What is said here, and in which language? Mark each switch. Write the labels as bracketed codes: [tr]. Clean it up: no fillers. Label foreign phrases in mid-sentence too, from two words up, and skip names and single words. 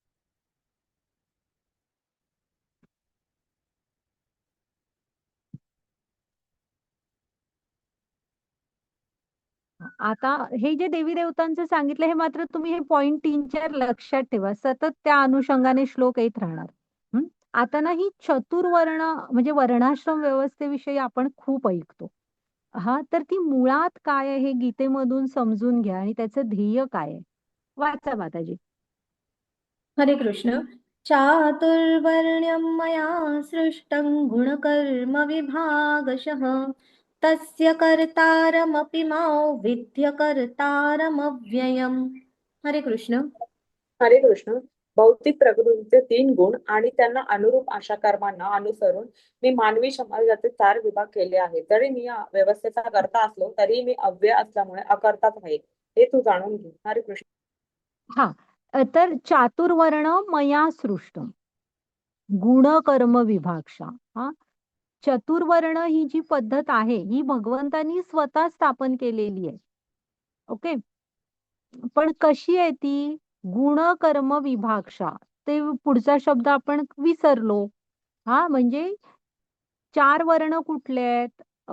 [mr] आता हे जे देवी-देवतांचं सांगितलं हे मात्र तुम्ही हे पॉइंट 3-4 लक्षात ठेवा. सतत त्या अनुषंगाने श्लोक येत राहणार. हं. आता ना ही चतुर्वर्ण म्हणजे वर्णाश्रम व्यवस्थेविषयी आपण खूप ऐकतो. हां, तर ती मुळात काय आहे हे गीतेमधून समजून घ्या आणि त्याचं ध्येय काय आहे? वाचा माताजी. हरे कृष्ण. [sa] चातुर्वर्ण्यं मया सृष्टं गुणकर्म विभागशः तस्य कर्तारमपि मां विद्य कर्तारमव्ययम्. [mr] हरे कृष्ण. हरे कृष्ण. भौतिक प्रकृतीचे 3 गुण आणि त्यांना अनुरूप अशा कर्मांना अनुसरून मी मानवी समाजाचे 4 विभाग केले आहेत. जरी मी या व्यवस्थेचा कर्ता असलो तरी मी अव्यय असल्यामुळे अकर्ताच आहे. हे तू जाणून घे. हरे कृष्ण. हां, तर [sa] चातुर्वर्ण मया सृष्टम. गुण कर्म विभागशः. [mr] हां, चतुर्वर्ण ही जी पद्धत आहे, ही भगवंतांनी स्वतः स्थापन केलेली आहे. ओके. पण कशी आहे ती? [sa] गुण कर्म विभागशा. [mr] ते पुढचा शब्द आपण विसरलो. हां, म्हणजे 4 वर्ण कुठले आहेत?